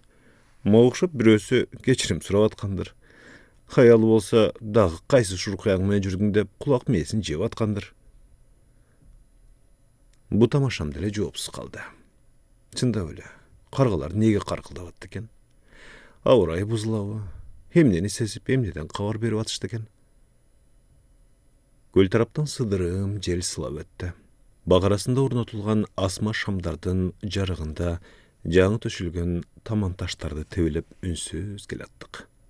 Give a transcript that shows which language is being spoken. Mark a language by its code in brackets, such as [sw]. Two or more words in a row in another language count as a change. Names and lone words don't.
[ky] Могушуп бирөөсү кечирим сурап аткандыр. Хаялы болса, дагы кайсы шуркаяң менен жүрдүң деп кулак мээсин жеп аткандыр. Бу тамашам деле жоопсуз калды. Чындап эле, каргалар неге каркылдап атты экен? Ауа райы бузулабы? Эмнени сезип, эмнеден кабар берип атышты экен? Көл тараптан сыдырым жел сылап өттү. Багарасында орнотулган асма шамдардын жарыгында жаңы төшүлгөн таман таштарды тебелеп үнсүз келаттык.